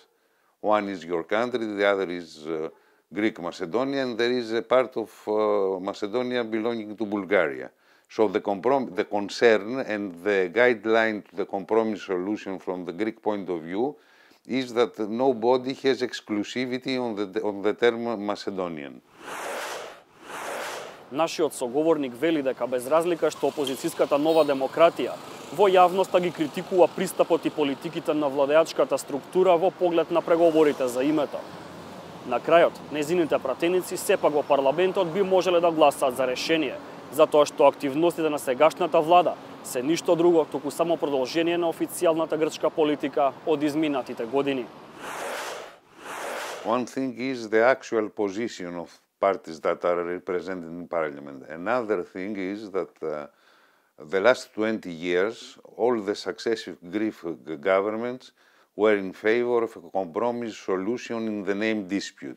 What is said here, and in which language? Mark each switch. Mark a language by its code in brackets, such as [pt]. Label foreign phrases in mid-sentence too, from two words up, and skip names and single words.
[en] One is your country, the other is Greek Macedonia, and there is a part of Macedonia belonging to Bulgaria. So the concern and the guideline to the compromise solution from the Greek point of view is that nobody has exclusivity on the term Macedonian. [mk] Нашиот соговорник вели дека без разлика што опозицијската нова демократија во јавноста ги критикува пристапот и политиките на владеачката структура во поглед на преговорите за името. На крајот, незините пратеници сепак во парламентот би можеле да гласаат за решение, затоа што активностите на сегашната влада се ништо друго, туку само продолжение на официјалната грчка политика од изминатите години. [en] One thing is the actual position of parties that are represented in parliament. Another thing is that the last 20 years, all the successive Greek governments were in favor of a compromise solution in the name dispute.